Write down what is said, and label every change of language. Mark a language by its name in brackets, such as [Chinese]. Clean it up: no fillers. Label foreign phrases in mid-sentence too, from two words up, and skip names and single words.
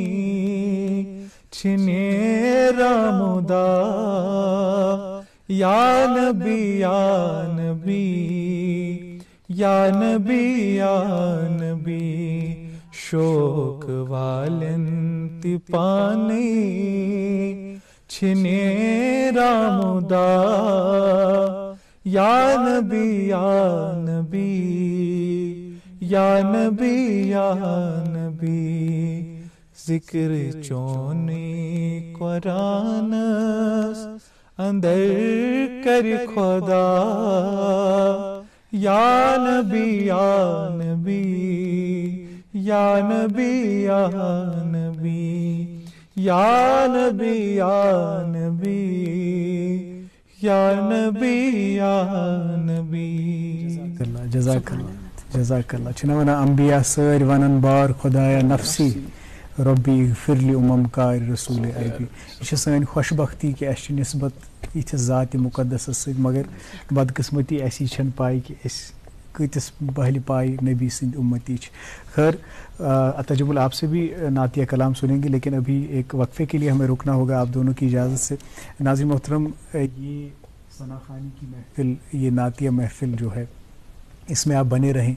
[Kashmiri] چھنے رامدا [Arabic] یا نبی یا نبی یا نبی [Kashmiri] یا نبی شوق والن تی پانی چھنے رامدا [Arabic] یا نبی یا نبی یا نبی [Kashmiri] یا نبی ذکر چونی قرآن اندر کر خدا [Arabic] یا نبی یا نبی یا نبی یا نبی یا نبی یا نبی یا نبی یا نبی. جزاک اللہ جزاک اللہ. [Kashmiri] چھنا ونا انبیاء ساری ونن بار خدایا [Arabic] نفسی ربی اغفر لی [Kashmiri] کار رسول عربی. یہ سن خوش بختی کہ اس نسبت یتھس ذات مقدس ست مگر بدقسمتی اسی چھن پائی کہ اس کتس بہل پائی نبی سند امتی. [Urdu] خیر اتجمل آپ سے بھی نعتیہ کلام سنیں گے لیکن ابھی ایک وقفے کے لیے ہمیں رکنا ہوگا آپ دونوں کی اجازت سے. ناظرین محترم یہ ثنا خوانی کی محفل یہ نعتیہ محفل جو ہے اس میں آپ بنے رہیں.